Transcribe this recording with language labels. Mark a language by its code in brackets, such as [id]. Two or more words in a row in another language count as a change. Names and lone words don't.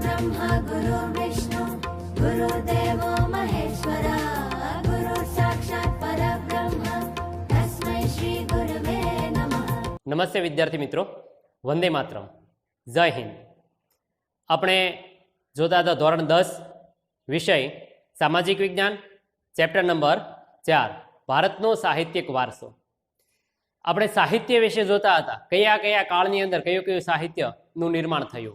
[sa] ब्रह्मा गुरुर्विष्णु गुरुर्देवो महेश्वरा गुरु साक्षात् परब्रह्म तस्मै श्री गुरुवे नमः। [gu] નમસ્તે વિદ્યાર્થી મિત્રો, વંદે માતરમ, જય હિન્દ। આપણે જોતા હતા ધોરણ 10 વિષય સામાજિક વિજ્ઞાન, ચેપ્ટર નંબર 4 ભારતનો સાહિત્યિક વારસો। આપણે સાહિત્ય વિશે જોતા હતા, કયા કયા કાળની અંદર કયું કયું સાહિત્યનું નિર્માણ થયું।